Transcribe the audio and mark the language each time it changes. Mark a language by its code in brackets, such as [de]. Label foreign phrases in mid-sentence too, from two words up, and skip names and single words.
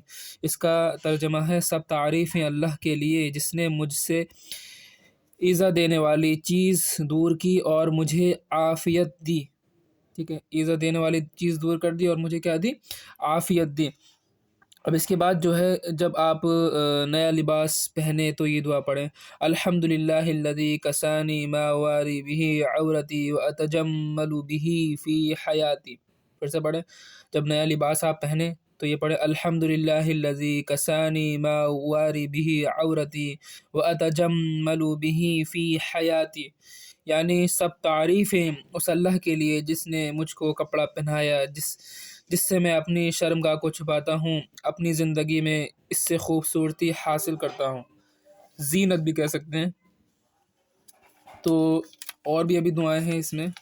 [ur] اس کا ترجمہ ہے، سب تعریفیں اللہ کے لیے جس نے مجھ سے ایذا دینے والی چیز دور کی اور مجھے عافیت دی۔ ٹھیک ہے، ایذا دینے والی چیز دور کر دی اور مجھے کیا دی؟ عافیت دی۔ اب اس کے بعد جو ہے جب آپ نیا لباس پہنے تو یہ دعا پڑھیں، [ar] الحمد للہ الذی کسانی ما واری به عورتی واتجمل به فی حیاتی۔ [ur] پھر سے پڑھیں، جب نیا لباس آپ پہنیں تو یہ پڑھیں [ar] الحمد للہ الذی کسانی ما واری به عورتی واتجمل به فی حیاتی، [ur] یعنی سب تعریفیں اس اللہ کے لیے جس نے مجھ کو کپڑا پہنایا، جس سے میں اپنی شرمگاہ کو چھپاتا ہوں، اپنی زندگی میں اس سے خوبصورتی حاصل کرتا ہوں، زینت بھی کہہ سکتے ہیں۔ تو اور بھی ابھی دعائیں ہیں اس میں۔